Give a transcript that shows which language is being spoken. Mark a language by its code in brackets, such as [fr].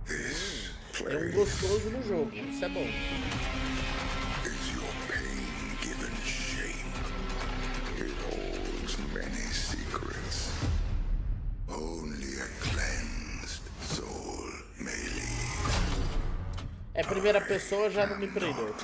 [pt] É gostoso no jogo, isso é bom. [en] Is your pain given shape? It holds many secrets. Only a cleansed soul may leave. [pt] É primeira pessoa, já não me prendeu.